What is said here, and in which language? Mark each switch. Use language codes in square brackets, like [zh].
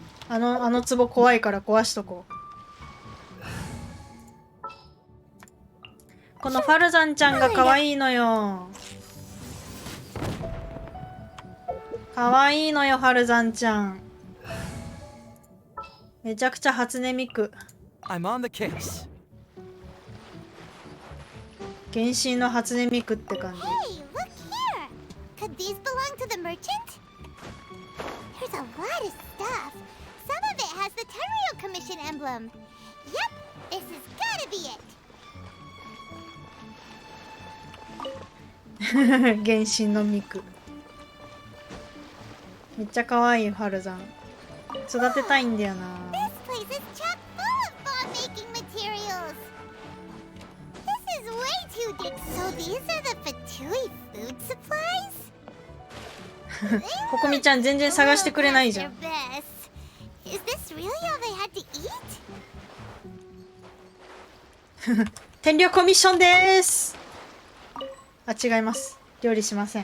[ja] あの壺怖いから壊しとこうこのファルザンちゃんが可愛いのよ可愛いのよファルザンちゃんめちゃくちゃ初音ミク [en] I'm on the case. [ja] 原神の初音ミクって感じ [en] Hey, look here! Could these belong to the merchant? There's a lot of stuff. Some of it has the Tenryou Commission emblem. Yep, this has gotta be it. [ja] 原神のミクめっちゃ可愛いファルザン育てたいんだよな [en] This place is chock full of bomb-making materials. This is way too deep. So these are the Fatui food supplies? [ja] ここみちゃん全然探してくれないじゃん [en] Their best. Is this really all they had to eat? [ja] 天領コミッションですあ、違います料理しません